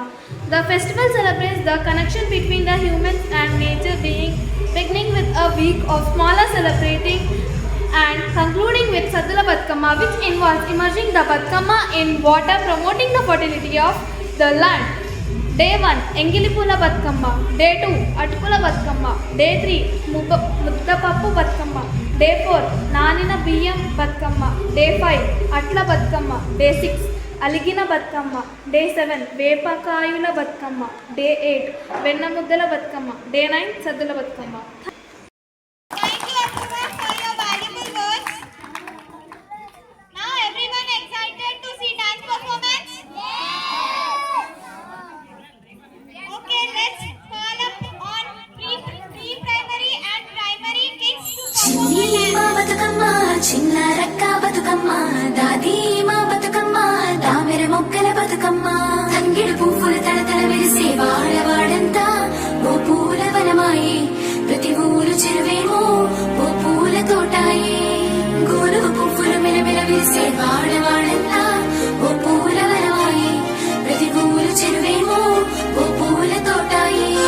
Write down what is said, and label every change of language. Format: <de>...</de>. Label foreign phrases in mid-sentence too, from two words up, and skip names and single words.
<en>The festival celebrates the connection between the humans and nature, beginning with a week of smaller celebrating and concluding with Saddula Batkamma, which involves immersing the Batkamma in water, promoting the fertility of the land. Day 1 Engilipula Batkamma. Day 2 Atukula Batkamma. Day 3 Muddapappu Batkamma. Day 4 Nanina Biyyam Batkamma. Day 5 Atla Batkamma. Day 6 Aligina Batkamma. Day 7 Vepakayula Batkamma. Day 8 Vennamuddala Batkamma. Day 9 Saddula Batkamma. Thank you everyone for your valuable words. Now everyone excited to see dance performance? Okay, let's call up on pre-primary and primary kids to perform a dance.</en> <te>బతుకమ్మ చిన్న రక్క బతుకమ్మ దాది మా బతుకమ్మ దామెర మొక్కల బతుకమ్మ తంగిడు పువ్వులు తడతడ వెలిసే వాడవాడంతా ఓ పూల వనమాయే ప్రతి ఊరు చెరువేమో ఓ పూల తోటాయే గోరు పువ్వులు మెలమెల వెలిసే వాడవాడంతా ఓ పూల వనమాయే ప్రతి ఊరు చెరువేమో ఓ పూల తోటాయే</te>